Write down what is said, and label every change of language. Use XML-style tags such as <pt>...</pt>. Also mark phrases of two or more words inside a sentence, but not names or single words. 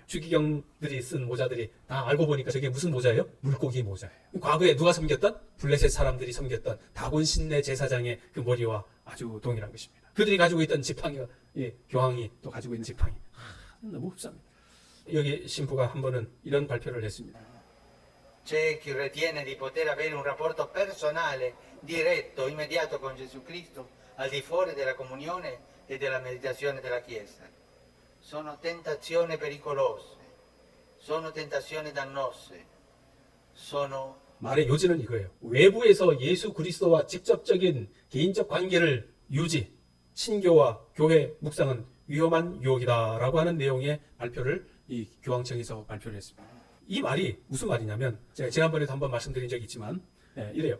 <ko>주기경들이 쓴 모자들이 다 알고 보니까 저게 무슨 모자예요? 물고기 모자예요. 과거에 누가 섬겼던? 블레셋 사람들이 섬겼던 다곤 신내 제사장의 그 머리와 아주 동일한 것입니다. 그들이 가지고 있던 지팡이, 교황이 또 가지고 있는 지팡이 너무 흡사합니다. 여기 신부가 한 번은 이런 발표를 했습니다.</ko> <it>C'è chi ritiene di poter avere un rapporto personale, diretto, immediato con Gesù Cristo, al di fuori della comunione e della meditazione della Chiesa. Sono tentazioni pericolose, sono tentazioni dannose, sono</it> <ko>말의 요지는 이거예요. 외부에서 예수 그리스도와 직접적인 개인적 관계를 유지, 신교와 교회 묵상은 위험한 유혹이다라고 하는 내용의 발표를 이 교황청에서 발표를 했습니다. 이 말이 무슨 말이냐면 제가 지난번에도 한번 말씀드린 적이 있지만 이래요.</ko>